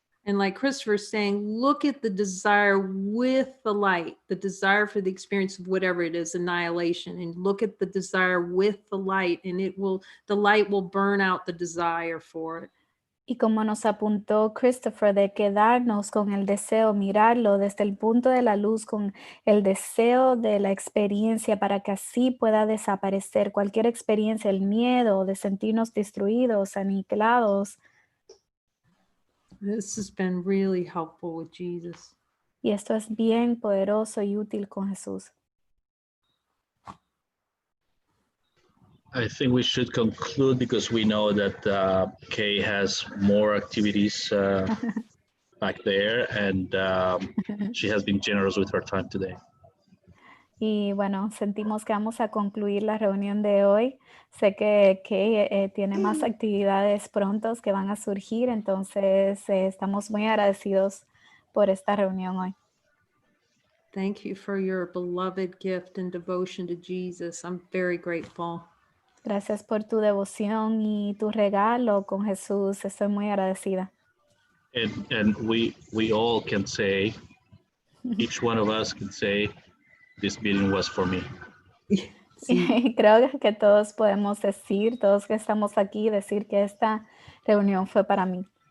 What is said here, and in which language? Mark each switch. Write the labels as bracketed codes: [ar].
[en] And like Christopher's saying, look at the desire with the light, the desire for the experience of whatever it is, annihilation, and look at the desire with the light, and the light will burn out the desire for it. [es] Y como nos apuntó Christopher, de quedarnos con el deseo, mirarlo desde el punto de la luz, con el deseo de la experiencia, para que así pueda desaparecer cualquier experiencia, el miedo de sentirnos destruidos, aniquilados. [en] This has been really helpful with Jesus. [es] Y esto es bien poderoso y útil con Jesús. [en] I think we should conclude because we know that Cay has more activities back there, and she has been generous with her time today. [es] Y bueno, sentimos que vamos a concluir la reunión de hoy. Sé que Cay tiene más actividades prontos que van a surgir, entonces estamos muy agradecidos por esta reunión hoy. [en] Thank you for your beloved gift and devotion to Jesus. I'm very grateful. [es] Gracias por tu devoción y tu regalo con Jesús. Estoy muy agradecida. [en] And we all can say, each one of us can say, this meeting was for me. [es] Sí. Creo que todos podemos decir, todos que estamos aquí, decir que esta reunión fue para mí.